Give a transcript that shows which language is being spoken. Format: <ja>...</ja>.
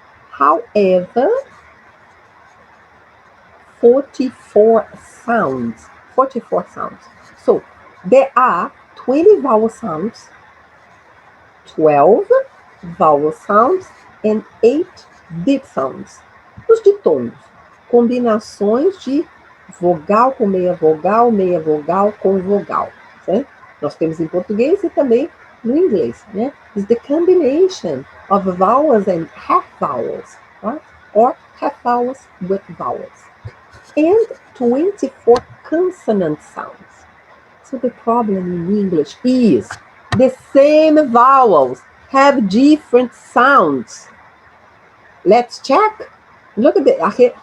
<en>However, 44 sounds. 44 sounds. So there are 20 vowel sounds, 12 vowel sounds, and 8 deep sounds.</en> <pt>Os ditongos, combinações de vogal com meia vogal com vogal. Certo? Nós temos em português e também no inglês. Né?</pt> <en>It's the combination of vowels and half vowels, right? Or half vowels with vowels. And 24 consonant sounds. So the problem in English is the same vowels have different sounds. Let's check. Look at it.</en>